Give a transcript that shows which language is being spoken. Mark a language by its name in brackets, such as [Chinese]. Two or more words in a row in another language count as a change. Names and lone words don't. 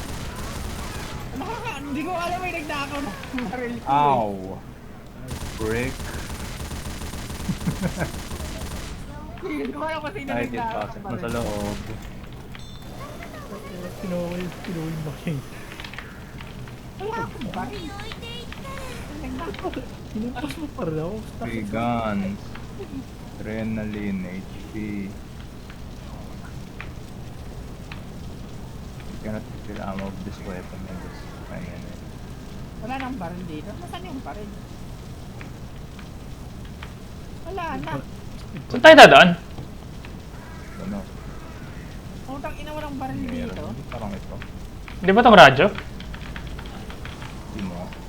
[Filipino] Hindi ko alam may nagnakaw na baril ko. [English] Ow! Brick. [Filipino] Hindi ko alam kung sino Ay, nagnakaw pasok ng mo sa baril. loob. Kinuha yung machine. Wala akong baril. [Japanese] 置いていったら [Filipino] Nagnakaw. Hinimpas mo pa rin ako. [English] Free guns. Adrenaline, HP. You cannot fill ammo of this weapon in this. [Filipino] Ayan. Wala nang baril dito. Nasaan yung baril? Wala na. Saan tayo dadaan? Ano? Utang ina walang baril dito. Meron. Parang ito. Di ba tong radyo? Hindi mo.